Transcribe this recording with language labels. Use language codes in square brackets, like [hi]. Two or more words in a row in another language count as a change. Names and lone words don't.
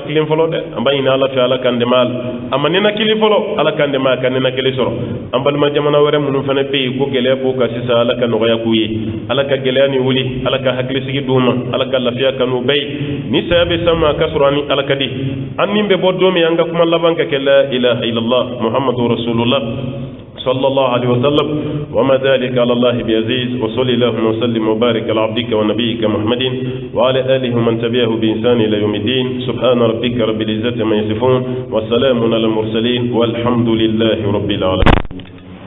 [bm] tilen fɔlɔ dɛ an b'a ɲini ala fɛ ala k'an dɛmɛ a la a ma ninakili fɔlɔ ala k'an dɛmɛ a ka ninakili sɔrɔ an balima jamana wɛrɛ minnu fana bɛ yen ko gɛlɛya b'o kan sisan ala ka nɔgɔya k'u ye ala ka gɛlɛya ni wuli ala ka hakilisigi d'u ma ala ka lafiya kan'u bɛɛ ye ni saya bɛ san ma a ka sɔrɔ ani ala ka di an nin bɛ bɔ don min an ka kuma laban ka kɛ [ar] لا إله إلا الله محمد رسول الله صلى الله عليه وسلم وما ذلك على الله بعزيز وصلى الله وسلم وبارك على عبدك ونبيك محمد وعلى آله ومن تبعه بإحسان إلى يوم الدين سبحان ربك رب العزة عما يصفون وسلام على المرسلين والحمد لله رب العالمين